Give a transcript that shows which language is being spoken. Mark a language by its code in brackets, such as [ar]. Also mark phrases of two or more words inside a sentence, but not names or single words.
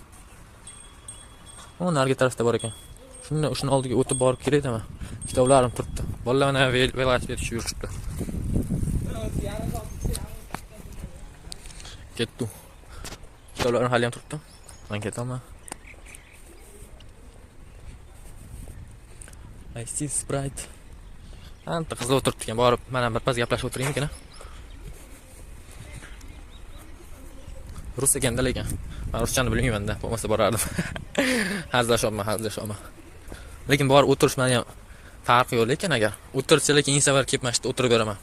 [uz] O, narigi tarafda bor ekan. Shuni oldiga o'tib borib kerakmi? Kitoblarim turibdi. Bolalar mana velosiped yurishibdi. Ketdi. Kitoblarim hali ham turibdi. Men ketaman. [en] I see Sprite. [uz] Anta qizlar o'tiribdi ekan. Borib, mana birpas gaplashib o'tiraymikin. Rus ekanda lekin. Men ruschani bilmayman-da, bo'lmasa borardim. Hazlashyapman. Lekin borib o'tirish meni ham farqi yo'q lekin agar o'tirsa lekin keyingi safar kelib mashqda o'tirib beraman.